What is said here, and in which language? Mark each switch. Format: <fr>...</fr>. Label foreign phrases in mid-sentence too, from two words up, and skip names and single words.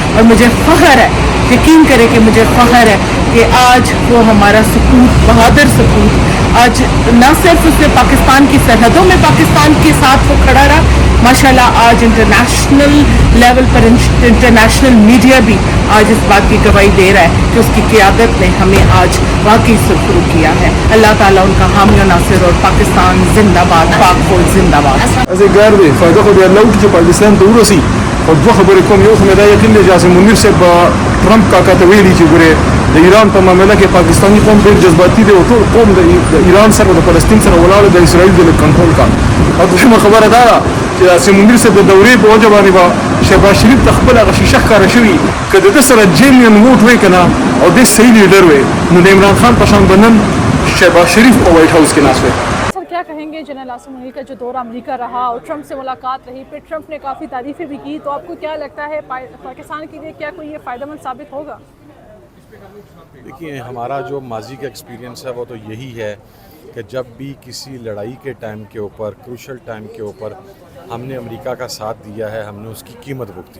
<ur>اور مجھے فخر ہے، یقین کرے کہ مجھے فخر ہے کہ آج وہ ہمارا سپوت، بہادر سپوت، آج نہ صرف اس نے پاکستان کی سرحدوں میں پاکستان کے ساتھ وہ کھڑا رہا، ماشاءاللہ آج</ur> <en>international level</en> <ur>پر</ur> <en>international media</en> <ur>بھی آج اس بات کی گواہی دے رہا ہے کہ اس کی قیادت نے ہمیں آج واقعی سرخرو کیا ہے. اللہ تعالیٰ ان کا حامی و ناصر، اور پاکستان زندہ باد، پاک فوج زندہ باد.</ur> <ps>از ګار دی فائدہ خو دی الله چې پاکستان ته ورسی. او دوه خبرې کوم، یو خو مې دا یقین دی چې عاصم منیر صاحب ټرمپ کاکا ته ویلي چې ګوره د ایران په معامله کې پاکستانی قوم ډېر جذباتي دی او ټول قوم د ایران سره د فلسطین سره ولاړ د اسرائیل د کنټرول کا. او دویمه خبره دا ده چې عاصم منیر صاحب د دورې په وجه باندې به شهباز شریف ته خپل هغه شیشه ښکاره شوي که د ده سره</ps> <en>genuine vote</en> <ps>وی که نه او دی صحیح لیډر وی نو د عمران خان په شان به نن شهباز شریف په وائٹ ہاؤس کې ناست وی.</ps> <ur>سر، کیا کہیں گے جنرل عاصم منیر کا جو دورہ امریکہ رہا اور ٹرمپ سے ملاقات رہی، پھر ٹرمپ نے کافی تعریفیں بھی کی، تو آپ کو کیا لگتا ہے پاکستان کے لیے کیا کوئی یہ فائدہ مند ثابت ہوگا؟ دیکھیے، ہمارا جو ماضی کا ایکسپیرینس ہے وہ تو یہی ہے کہ کہ جب بھی کسی لڑائی کے ٹائم کے اوپر،</ur> <en>crucial time</en> <ur>کے اوپر ہم نے امریکہ کا ساتھ دیا ہے، ہم نے اس کی قیمت بھگتی۔</ur>